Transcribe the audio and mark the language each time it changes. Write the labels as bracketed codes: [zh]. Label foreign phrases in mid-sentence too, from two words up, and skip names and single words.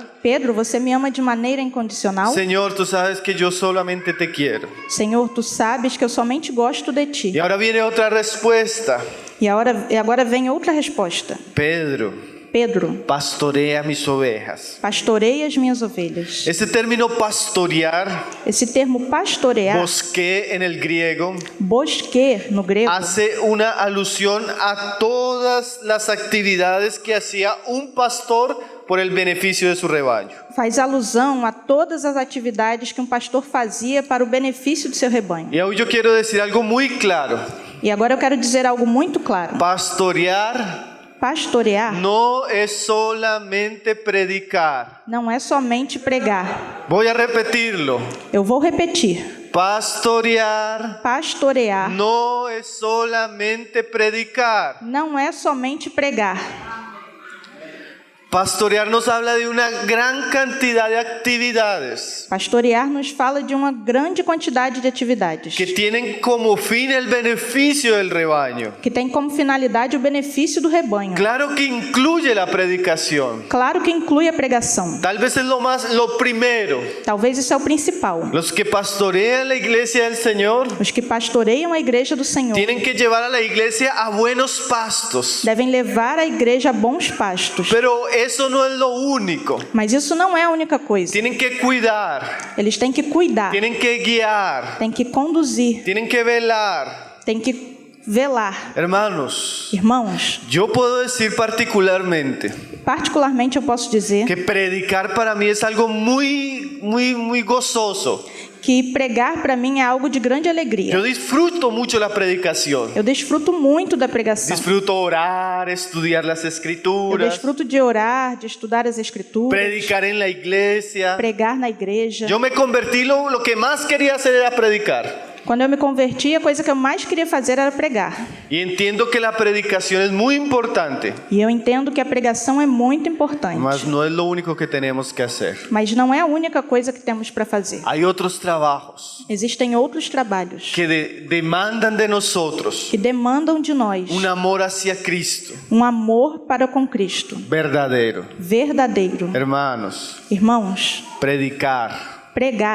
[pt] Pedro, você me ama de maneira incondicional? [es] Señor, tú sabes que yo solamente te quiero. [pt] Senhor, tu sabes que eu somente gosto de ti. [es] Y ahora viene otra respuesta. [pt] E agora vem outra resposta. [es] Pedro, [pt] Pedro, [es] pastorea mis ovejas. [pt] pastorei as minhas ovelhas. [es] Este término pastorear, [pt] Esse termo pastorear, [es] bosque en el griego, [pt] bosque no grego, [es] hace una alusión a todas las actividades que hacía un pastor por el beneficio de su rebaño. [pt] faz alusão a todas as atividades que um pastor fazia para o benefício do seu rebanho. [es] Y hoy yo quiero decir algo muy claro. [pt] E agora eu quero dizer algo muito claro. [es] Pastorear No es solamente predicar. [pt] não é somente pregar. [es] Voy a repetirlo. [pt] Eu vou repetir. [es] Pastorear No es solamente predicar. [pt] não é somente pregar. [es] Pastorear nos habla de una gran cantidad de actividades [pt] Pastorear nos fala de uma grande quantidade de atividades [es] que tienen como fin el beneficio del rebaño. [pt] que tem como finalidade o benefício do rebanho. [es] Claro que incluye la predicación. [pt] Claro que inclui a pregação. [es] Tal vez es lo primero. [pt] Talvez isso é o principal. [es] Los que pastorean la iglesia del Señor [pt] Os que pastoreiam a igreja do Senhor [es] tienen que llevar a la iglesia a buenos pastos. [pt] devem levar a igreja a bons pastos. [es] Pero eso no es lo único. [pt] Mas isso não é a única coisa. [es] Tienen que cuidar, [pt] Eles têm que cuidar, [es] tienen que guiar, [pt] têm que conduzir, [es] tienen que velar. [pt] têm que velar. [es] Hermanos, [pt] Irmãos, [es] yo puedo decir particularmente [pt] particularmente eu posso dizer [es] que predicar para mí es algo muy gozoso. [pt] que pregar para mim é algo de grande alegria. [es] Yo disfruto mucho la predicación. [pt] Eu desfruto muito da pregação. [es] Disfruto orar, estudiar las [pt] Eu [es] escrituras, [pt] desfruto de orar, de estudar as escrituras, [es] predicar en la iglesia. [pt] pregar na igreja. [es] Yo me convertí, lo que más quería hacer era predicar. [pt] Quando eu me converti, a coisa que eu mais queria fazer era pregar. [es] Y entiendo que la predicación es muy importante, [pt] E eu entendo que a pregação é muito importante. [es] mas no es lo único que tenemos que hacer. [pt] Mas não é a única coisa que temos para fazer. [es] Hay otros trabajos [pt] Existem outros trabalhos [es] que demandan de nosotros [pt] que demandam de nós [es] un amor hacia Cristo [pt] um amor para com Cristo, [es] verdadero. [pt] verdadeiro. [es] Hermanos, [pt] Irmãos, [es] predicar, [pt] pregar,